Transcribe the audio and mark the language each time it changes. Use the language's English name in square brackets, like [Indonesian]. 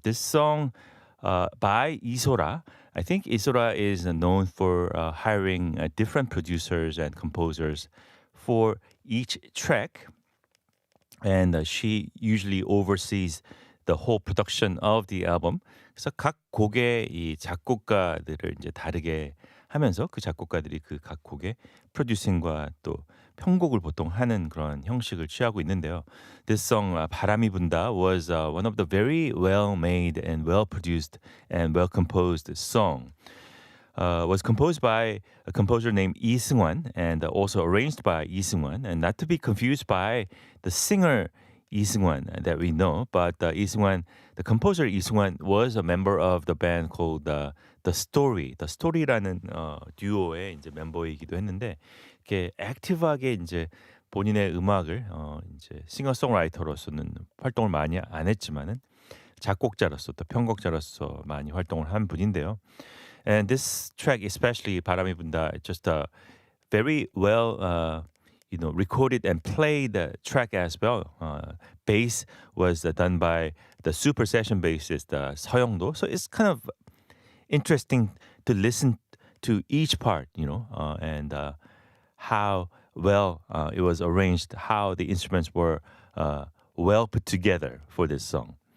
[English] This song by Isora. I think Isora is known for hiring different producers and composers for each track. And she usually oversees the whole production of the album. [Korean] 그래서 각 곡의 이 작곡가들을 이제 다르게 하면서 그 작곡가들이 그 각 곡의 프로듀싱과 또 편곡을 보통 하는 그런 형식을 취하고 있는데요. [English] This song 바람이 분다 was one of the very well made and well produced and well composed song. Was composed by a composer named Lee Seung-wan and also arranged by Lee Seung-wan, and not to be confused by the singer Lee Seung-wan that we know, but Lee Seung-wan, the composer Lee Seung-wan was a member of the band called The Story. [Korean] The Story라는 듀오의 이제 멤버이기도 했는데 이렇게 액티브하게 이제 본인의 음악을 이제 싱어송라이터로서는 활동을 많이 안 했지만은 작곡자로서 또 편곡자로서 많이 활동을 한 분인데요. [English] And this track, especially 바람이 분다, just a very well recorded and played track as well. Bass was done by the super session bassist 서영도. So it's kind of interesting to listen to each part, and how well it was arranged, how the instruments were well put together for this song.